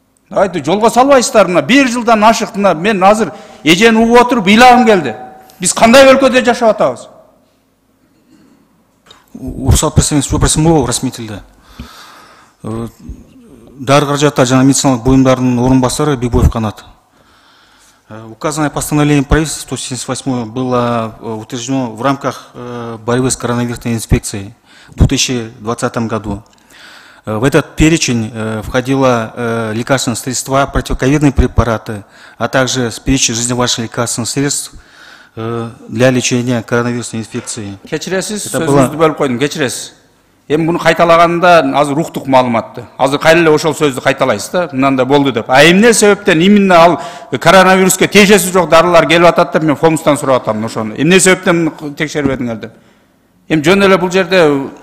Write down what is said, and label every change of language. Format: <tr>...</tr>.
<ru>Давайте</ru> <ky>жолго салбайсыздар мына 1 жылдан ашык, мына мен азыр эжени угуп отуруп ыйлагым келди. Биз кандай өлкөдө жашап атабыз? Уруксат берсеңиз жооп болобу расмителде. Дары каражатта жана медициналык буюмдардын орун басары Бигбоев Канат.</ky> <ru>Указанное постановление правительства 178 было утверждено в рамках борьбы с коронавирусной инфекцией в 2020 году. В этот перечень входило лекарственные средства, противоковидные препараты, а также перечень жизневажных лекарственных средств для лечения коронавирусной инфекции.</ru> <ky>Кечиресиз, сөзүңүздү бөлүп койдум, кечиресиз. Эми буну кайталаганда азыр уктук маалыматты. Азыр кайра эле ошол сөздү кайталайсыз да, мынандай болду деп. А эмне себептен именно ал коронавируска тиешеси жок дарылар келип атат деп мен фомустан сурап атам ошону. Эмне себептен текшербедиңер деп. Эми жөн эле бул жерде</ky>